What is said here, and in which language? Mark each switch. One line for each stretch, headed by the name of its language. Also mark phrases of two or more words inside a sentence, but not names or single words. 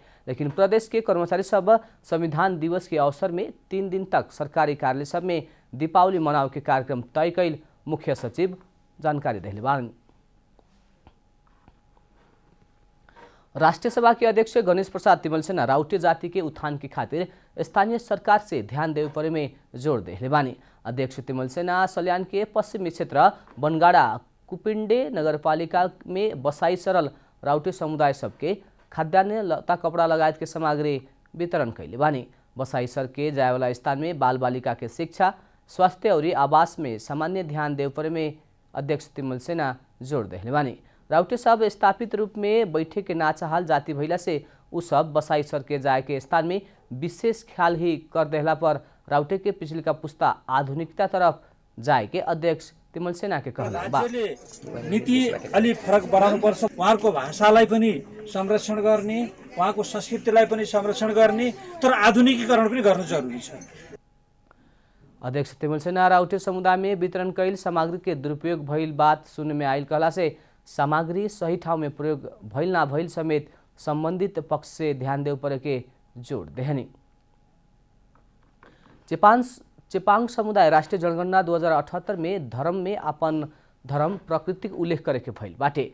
Bhojpuri: लेकिन प्रदेश के कर्मचारी सब संविधान दिवस के अवसर में 3 दिन तक सरकारी कार्यालय सब में दीपावली मनावे के कार्यक्रम तय कइल मुख्य सचिव जानकारी देले बानी। राष्ट्रीय सभा के अध्यक्ष गणेश प्रसाद तिमल सेना राउटे जाति के उत्थान की खातिर स्थानीय सरकार से ध्यान देवे परे में जोड़ देले बानी। अध्यक्ष तिमल सेना सल्यान के पश्चिमी क्षेत्र बनगाड़ा कुपिंडे नगरपालिका में बसाई सरल राउटे समुदाय सबके खाद्यान्न, लत्ता, कपड़ा लगायत के सामग्री वितरण कैले बानी। बसाई सर के जाए वाला स्थान में बाल बालिका के शिक्षा, स्वास्थ्य और आवास में सामान्य ध्यान देवे परे में अध्यक्ष तिमल सेना जोड़ देले बानी। राउटे सब स्थापित रूप में बैठे के ना चाहल जाति भइला से उ सब बसाई सर के जाए के स्थान में विशेष ख्याल ही कर देहला पर राउटे के पिछलिका पुस्ता आधुनिकता तरफ जाए के अध्यक्ष तिमल सेना के कहना बा।
Nepali: नीति अलि फरक बनाउनु पर्छ। उहाँको भाषालाई पनि संरक्षण गर्ने, उहाँको संस्कृतिलाई पनि संरक्षण गर्ने, तर आधुनिकीकरण पनि गर्नु जरुरी छ।
Bhojpuri: अध्यक्ष तिमल सेना राउटे समुदाय में वितरण कैल सामग्री के दुरुपयोग भइल बात सुनने में आइल कहला से सामग्री सही ठाउँ में प्रयोग भइल ना भइल समेत संबंधित पक्ष से ध्यान देव परे के जोड़ देहनी। चेपांग समुदाय राष्ट्रीय जनगणना 2078 में धर्म में अपन धर्म प्रकृतिक उल्लेख करे के भइल बाटे।